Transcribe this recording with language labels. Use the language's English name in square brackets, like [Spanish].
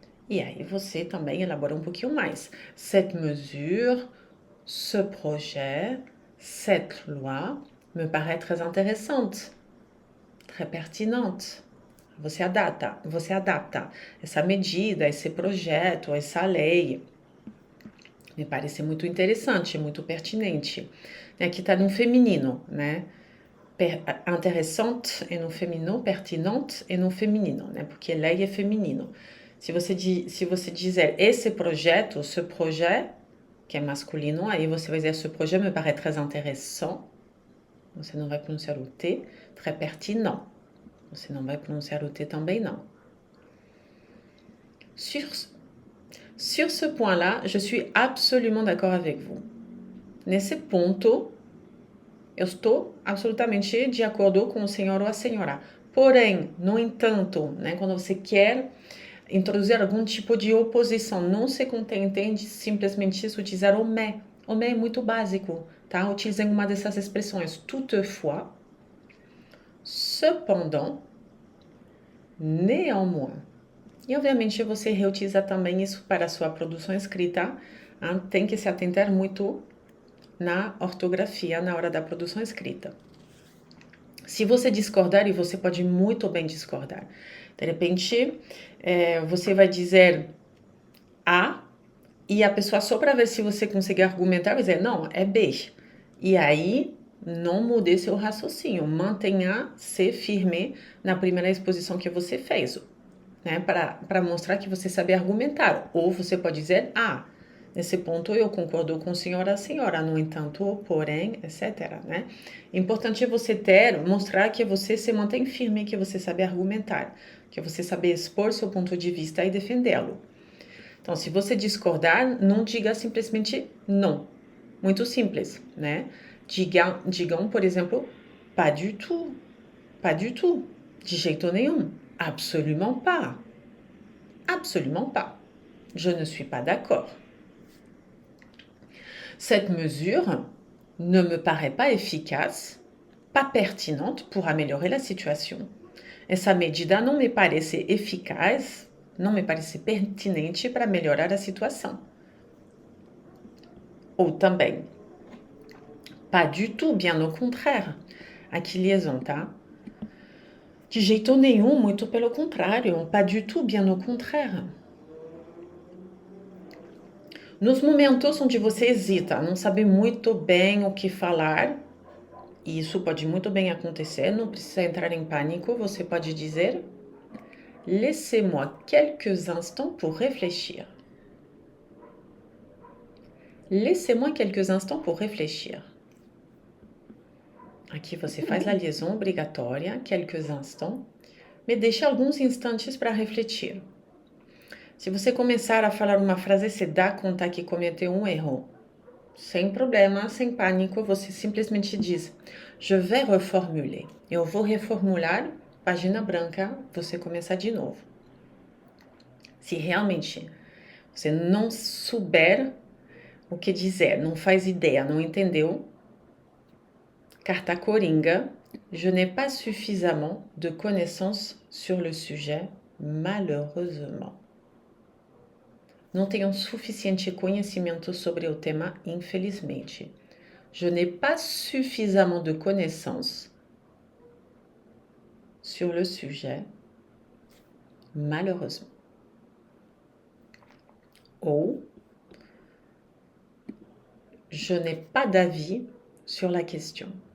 [Portuguese] E aí você também elabora um pouquinho mais. [French] Cette mesure, ce projet, cette loi me paraît très intéressante, très pertinente. [Portuguese] Você adapta essa medida, esse projeto, essa lei. Me parece muito interessante, muito pertinente. Aqui está no feminino, né? Interessante é no feminino, pertinente é no feminino, né? Porque lei é feminino. Se você dizer esse projeto, [French] ce projet, [Portuguese] que é masculino, aí você vai dizer [French] ce projet me paraît très intéressant. [Portuguese] Você não vai pronunciar o T. [French] Très pertinent. [Portuguese] Você não vai pronunciar o T também não. [French] Sur ce point-là, je suis absolument d'accord avec vous. [Portuguese] Nesse ponto, eu estou absolutamente de acordo com o senhor ou a senhora. Porém, no entanto, né, quando você quer introduzir algum tipo de oposição, não se contente de simplesmente utilizar o mais. O mais é muito básico, tá? Utilizem uma dessas expressões. [French] Toutefois, cependant, néanmoins. [Portuguese] E, obviamente, você reutiliza também isso para a sua produção escrita. Tem que se atentar muito na ortografia na hora da produção escrita. Se você discordar, e você pode muito bem discordar, de repente você vai dizer A e a pessoa, só para ver se você consegue argumentar, vai dizer não, é B. E aí não mude seu raciocínio, mantenha-se firme na primeira exposição que você fez, né, para mostrar que você sabe argumentar. Ou você pode dizer nesse ponto eu concordo com a senhora, no entanto, porém, etc. Né? Importante é você mostrar que você se mantém firme, que você sabe argumentar, que você sabe expor seu ponto de vista e defendê-lo. Então, se você discordar, não diga simplesmente não. Muito simples, né? Digam, por exemplo, [French] pas du tout, pas du tout, [Portuguese] de jeito nenhum, [French] absolument pas, absolument pas, je ne suis pas d'accord. Cette mesure ne me paraît pas efficace, pas pertinente pour améliorer la situation. [Portuguese] Essa medida não me parece eficaz, não me parece pertinente para melhorar a situação. Ou também, [French] pas du tout, bien au contraire. [Portuguese] Aqui liaison, tá? De jeito nenhum, muito pelo contrário. [French] Pas du tout, bien au contraire. [Portuguese] Nos momentos onde você hesita, não sabe muito bem o que falar, e isso pode muito bem acontecer, não precisa entrar em pânico, você pode dizer: [French] laissez-moi quelques instants pour réfléchir. Laissez-moi quelques instants pour réfléchir. [Portuguese] Aqui você faz a liaison obrigatória, [French] quelques instants, [Portuguese] me deixe alguns instantes para refletir. Se você começar a falar uma frase, você dá conta que cometeu um erro. Sem problema, sem pânico, você simplesmente diz: [French] je vais reformuler. [Portuguese] Eu vou reformular, página branca, você começa de novo. Se realmente você não souber o que dizer, não faz ideia, não entendeu, carta coringa, [French] je n'ai pas suffisamment de connaissances sur le sujet, malheureusement. [Portuguese] Não tenho suficiente conhecimento sobre o tema, infelizmente. [French] Je n'ai pas suffisamment de connaissances sur le sujet, malheureusement. Ou je n'ai pas d'avis sur la question.